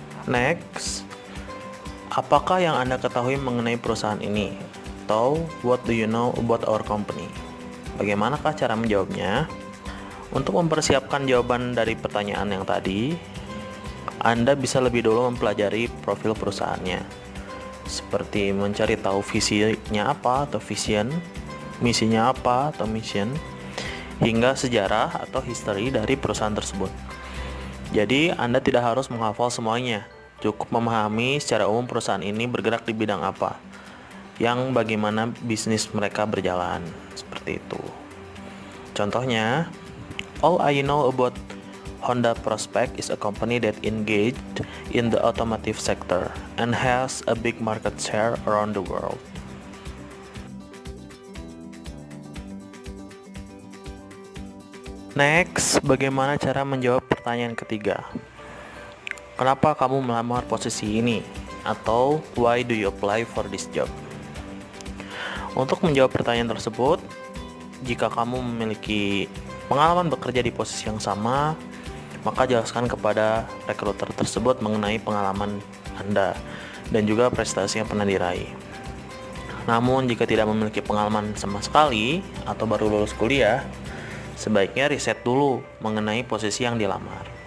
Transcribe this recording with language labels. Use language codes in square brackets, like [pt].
[id] Next, apakah yang Anda ketahui mengenai perusahaan ini? Atau [en] what do you know about our company? [id] Bagaimanakah cara menjawabnya? Untuk mempersiapkan jawaban dari pertanyaan yang tadi, Anda bisa lebih dulu mempelajari profil perusahaannya, seperti mencari tahu visinya apa atau vision, misinya apa atau mission, hingga sejarah atau history dari perusahaan tersebut. Jadi, Anda tidak harus menghafal semuanya, cukup memahami secara umum perusahaan ini bergerak di bidang apa, yang bagaimana bisnis mereka berjalan, seperti itu. Contohnya, [en] all I know about Honda Prospect is a company that engaged in the automotive sector and has a big market share around the world. [id] Next, bagaimana cara menjawab pertanyaan ketiga? Kenapa kamu melamar posisi ini? Atau [en] why do you apply for this job? [id] Untuk menjawab pertanyaan tersebut, jika kamu memiliki pengalaman bekerja di posisi yang sama, maka jelaskan kepada rekruter tersebut mengenai pengalaman Anda dan juga prestasi yang pernah diraih. Namun, jika tidak memiliki pengalaman sama sekali atau baru lulus kuliah, sebaiknya riset dulu mengenai posisi yang dilamar.